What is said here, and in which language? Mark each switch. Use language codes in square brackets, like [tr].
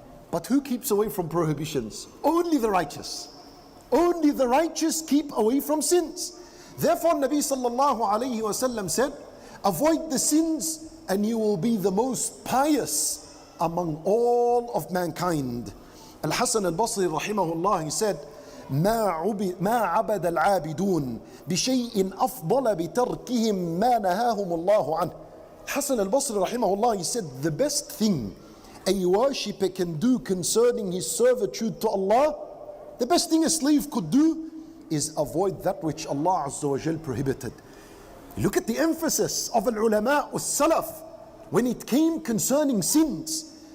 [en] But who keeps away from prohibitions? Only the righteous. Only the righteous keep away from sins. Therefore, Nabi sallallahu alayhi wa sallam said, avoid the sins and you will be the most pious among all of mankind. Al-Hasan al-Basri rahimahullah, he said, [ar] ما عبد العابدون بشيء أفضل بتركهم ما نهاهم الله عنه. [en] Hasan al-Basri rahimahullah, he said, the best thing a worshipper can do concerning his servitude to Allah, the best thing a slave could do is avoid that which Allah Azza wa Jal prohibited. Look at the emphasis of al-ulama al-salaf when it came concerning sins.